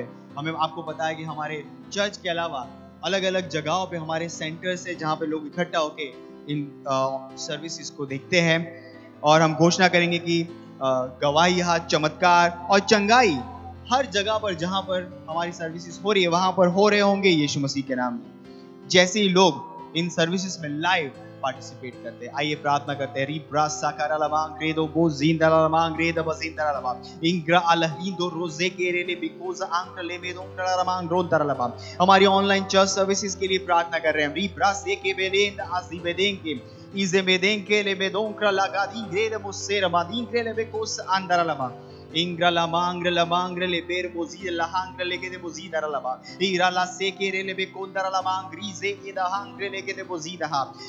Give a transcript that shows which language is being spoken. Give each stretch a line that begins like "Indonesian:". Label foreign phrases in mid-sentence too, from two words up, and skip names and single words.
Hindi: हमें आपको पता है कि हमारे चर्च के अलावा अलग अलग जगहों पे हमारे सेंटर्स है जहाँ पे लोग इकट्ठा होके इन सर्विसेज को देखते हैं, और हम घोषणा करेंगे कि गवाही, चमत्कार और चंगाई हर जगह पर जहाँ पर हमारी सर्विसेज हो रही है वहाँ पर हो रहे होंगे यीशु मसीह के नाम में। जैसे ही लोग इन सर्विसेज में
English: live participate
Hindi: करते हैं। आइए प्रार्थना करते हैं। रिब्रा साकारा लबांग क्रेदो बो जिंदा लबांग क्रेद बजिंदा लबांग इंग्रा अलहिंदो रोजे केरेले बिकोज आंक ले मेदो लबांग रोंदर लबांग। हमारी
English: online church services
Hindi: के लिए प्रार्थना कर रहे हैं। रिब्रा से के बेदेंद आजी बेदेंगे इजे बेदेंगे ले बेदोंक्रा लगा दी ग्रेद मुसेर बादी क्रेले बेकोस अंदर लबांग इंग्रा लबांग्र लबांग्र ले बेर बोजी लहांग्र लेके दे बोजी दर लबा इरा ला से के रे ले बे कोंदर लबांग्री जे इदा हांग्र लेके दे बोजी दहा